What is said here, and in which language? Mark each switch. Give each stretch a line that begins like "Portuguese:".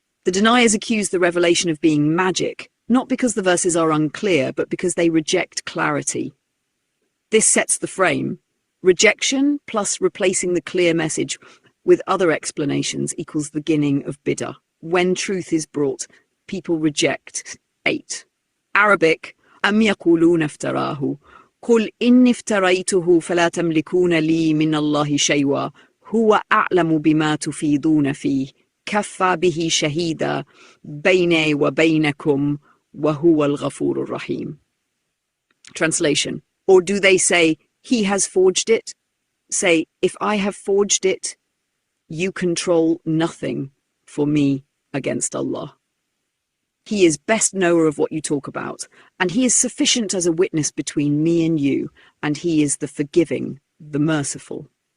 English: The deniers accuse the revelation of being magic, not because the verses are unclear, but because they reject clarity. This sets the frame. Rejection plus replacing the clear message with other explanations equals the beginning of BIDAH. When truth is brought, people reject. 8.
Arabic: Arabic, أم يقولون افتراه قل إني افتريته فلا تملكون لي من الله شيئا هو أعلم بما تفيضون فيه كفى به شهيدا بيني وبينكم وهو الغفور الرحيم.
English: Translation. Or do they say, he has forged it? Say, if I have forged it, you control nothing for me against Allah. He is best knower of what you talk about, and he is sufficient as a witness between me and you, and he is the forgiving, the merciful.